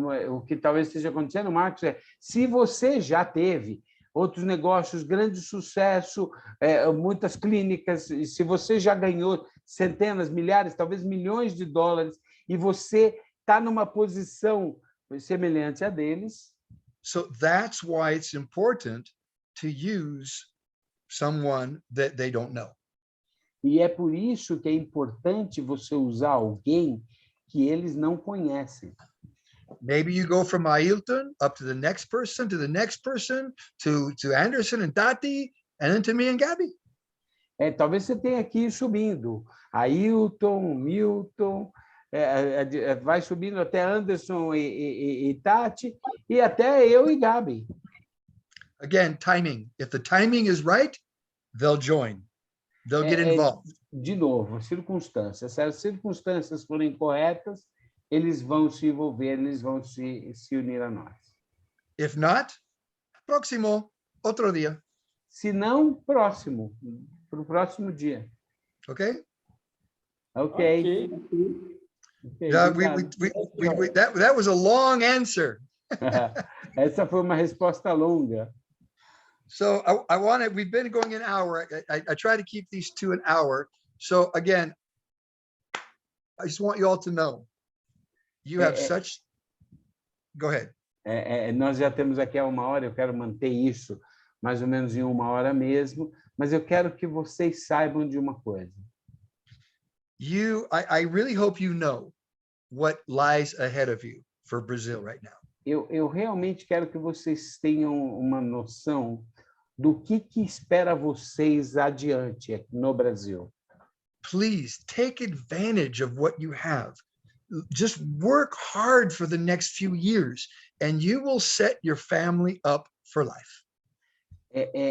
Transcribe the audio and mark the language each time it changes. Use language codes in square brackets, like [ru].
[pt] O que talvez esteja acontecendo, Marcos, se você já teve outros negócios, grande sucesso, muitas clínicas, e se você já ganhou centenas, milhares, talvez milhões de dólares, e você está numa posição semelhante a deles. [en] So that's why it's important to use someone that they don't know. [pt] E é por isso que é importante você usar alguém que eles não conhecem. [en] Maybe you go from Ailton up to the next person, to the next person, to Anderson and Tati, and then to me and Gabby. [pt] Talvez você tenha que ir subindo. Ailton, Milton, vai subindo até Anderson e Tati, e até eu e Gabi. [en] Again, timing. If the timing is right, they'll join. They'll get involved. [pt] De novo, circunstâncias. Se as circunstâncias forem corretas, eles vão se envolver, eles vão se unir a nós. [en] If not, [pt] próximo, outro dia. Se não, próximo, para o próximo dia. [en] Okay? [pt] Ok. [en] That was a long answer. [pt] Essa foi uma resposta longa. [en] So we've been going an hour. I try to keep these to an hour. So again, I just want you all to know, you have such, go ahead. [pt] Nós já temos aqui há 1 hora, eu quero manter isso mais ou menos em 1 hora mesmo, mas eu quero que vocês saibam de uma coisa. [en] I really hope you know what lies ahead of you for Brazil right now. [pt] Eu realmente quero que vocês tenham uma noção do que espera vocês adiante aqui no Brasil. [en] Please take advantage of what you have. Just work hard for the next few years, and you will set your family up for life.